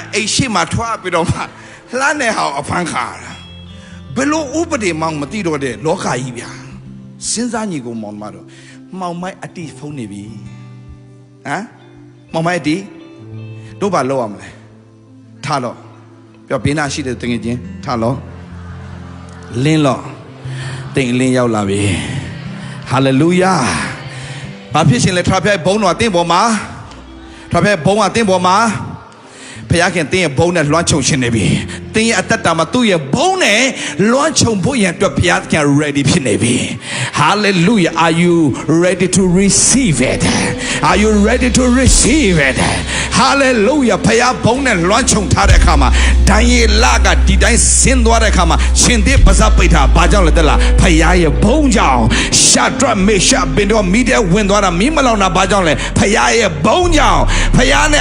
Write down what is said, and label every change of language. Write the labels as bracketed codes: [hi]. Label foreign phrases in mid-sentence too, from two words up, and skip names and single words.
[my] အိမ်ရှိမှထွားပြီးတော့မှလှမ်းနေဟောင်အဖမ်းခါတာဘယ်လိုဥပဒေမှမသိတော့တဲ့လောကကြီးဗျာစဉ်းစားညီကိုမောင်မတော့မောင်မိုက်အတိဖုံးနေပြီဟမ်မောင်မိုက်အတိတို့ဘာလုပ်ရမလဲထားတော့ပြောဘေးနာရှိတဲ့တငယ်ချင်းထားလို့လင်းလို့တိမ်လင်းရောက်လာပြီဟာလေလုယာ ဘာဖြစ်ရှင်လဲထရာဖက်ဘုံတော်အသင်းပေါ်မှာထရာဖက်ဘုံအသင်းပေါ်မှာဖခင်တင်းရဲ့ဘုန်းနဲ့လွှမ်းခြုံခြင်းနေပြီတင်းရဲ့အသက်တာမှာသူ့ရဲ့ဘုန်းနဲ့လွှမ်းခြုံဖို့ရန်အတွက်ဖခင် ready ဖြစ်နေပြီ [en] hallelujah are you ready to receive it are you ready to receive it hallelujah [my] ဖခင်ဘုန်းနဲ့လွှမ်းခြုံထားတဲ့အခါမှာဒံယေလကဒီတိုင်းဆင်းသွား တဲ့အခါမှာရှင်သေးပါးစပ်ပိတ်တာဘာကြောင့်လဲတဲ့လားဖခင်ရဲ့ဘုန်းကြောင့်ရှာဒရမေရှာဘင်တော့မိတဲ့ဝင်သွားတာမီးမလောင်တာဘာကြောင့်လဲဖခင်ရဲ့ဘုန်းကြောင့်ဖခင်နဲ့